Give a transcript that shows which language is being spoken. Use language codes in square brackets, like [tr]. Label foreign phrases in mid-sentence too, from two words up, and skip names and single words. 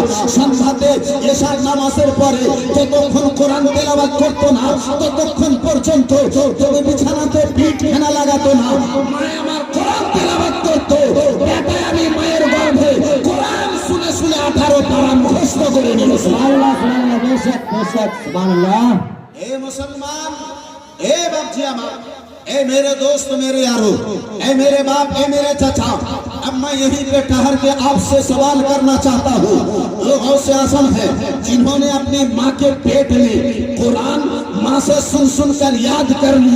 [bn] সন্ধ্যাতে এশার নামাজের পরে যতক্ষণ কোরআন তেলাওয়াত করতো না, ততক্ষণ পর্যন্ত তবে বিছানাতে পিঠ ফেনা লাগাতো না। মায়ে আমার কোরআন তেলাওয়াত করতো, বেটায় আমি মায়ের গর্ভে কোরআন শুনে শুনে 18 পারা মুখস্থ করে নিয়েছি। [ar] سبحان الله, [hi] बेशक बेशक, [ar] سبحان الله. [hi] ए मुसलमान, ए बाप जी अम्मा, ए मेरे दोस्त, मेरे यारो, ए मेरे बाप, ए मेरे चाचा, अब मैं यहीं पे ठहर के आपसे सवाल करना चाहता हूँ। वो गौसे आजम है जिन्होंने अपनी माँ के पेट में कुरान माँ से सुन सुन कर याद कर लिया।